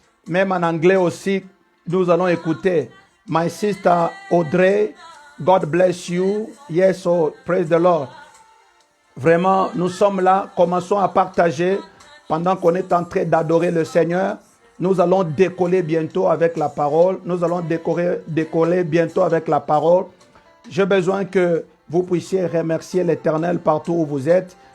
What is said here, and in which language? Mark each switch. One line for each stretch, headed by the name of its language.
French: Même en anglais aussi, nous allons écouter.
English: My sister Audrey, God bless you. Yes, oh, praise the Lord.
French: Vraiment, nous sommes là, commençons à partager pendant qu'on est en train d'adorer le Seigneur. Nous allons décoller bientôt avec la parole. Nous allons décoller bientôt avec la parole. J'ai besoin que vous puissiez remercier l'Éternel partout où vous êtes.